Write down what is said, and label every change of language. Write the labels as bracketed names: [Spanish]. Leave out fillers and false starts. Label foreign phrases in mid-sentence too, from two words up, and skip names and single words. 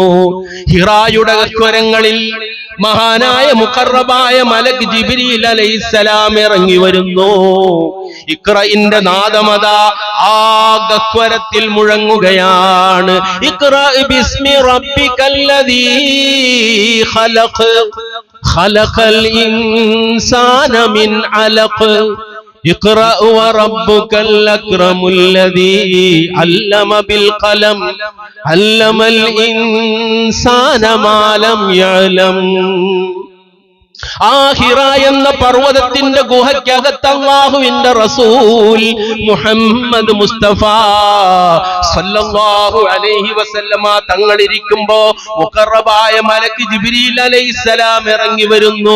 [Malayalam] ഹിറായുടെ ഗഹ്വരങ്ങളിൽ മഹാനായ മുഖറബായ മലക് ജിബ്രീൽ അലൈഹിസ്സലാം ഇറങ്ങി വരുന്നു. ഇഖ്റഇന്റെ നാദമത ആ ഗഹ്വരത്തിൽ മുഴങ്ങുകയാണ്. [Arabic] اقرأ باسم ربك الذي خلق خلق الإنسان من علق اقرأ وربك الأكرم الذي علم بالقلم علم الإنسان ما لم يعلم. [Malayalam] ആഹിറ എന്ന പർവ്വതത്തിന്റെ ഗുഹയ്ക്കകത്ത് അല്ലാഹുവിന്റെ റസൂൽ മുഹമ്മദ് മുസ്തഫ [Arabic] صلى الله عليه وسلم [Malayalam] തങ്ങൾ ഇരിക്കുമ്പോ മുഖറബായ മലക്ക് ജിബ്രീൽ അലൈഹിസ്സലാം ഇറങ്ങി വരുന്നു.